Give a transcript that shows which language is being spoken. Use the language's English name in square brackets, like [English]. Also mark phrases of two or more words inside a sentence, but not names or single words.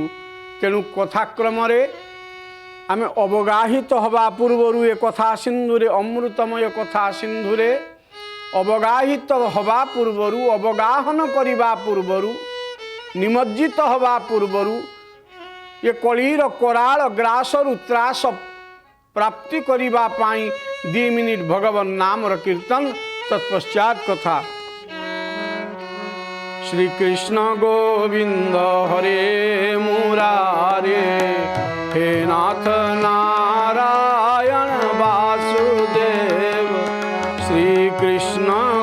[Odia] ତେଣୁ କଥାକ୍ରମ ଆମେ ଅବଗାହିତ ହବା ପୂର୍ବରୁ ଏ କଥା ସିନ୍ଧୁରେ ଅମୃତମୟ କଥା ସିନ୍ଧୁରେ ଅବଗାହିତ ହବା ପୂର୍ବରୁ ଅବଗାହନ କରିବା ପୂର୍ବରୁ ନିମଜ୍ଜିତ ହବା ପୂର୍ବରୁ ଯେ କଳିର କରାଳ ଗ୍ରାସରୁ ତ୍ରାସ ପ୍ରାପ୍ତି କରିବା ପାଇଁ 2 ମିନିଟ ଭଗବାନ ନାମ କୀର୍ତ୍ତନ ତତ୍ପଶ୍ଚାତ କଥା। [Sanskrit] श्री कृष्ण गोविंद हरे मुरारे हे नाथ नारायण वासुदेव। श्री कृष्ण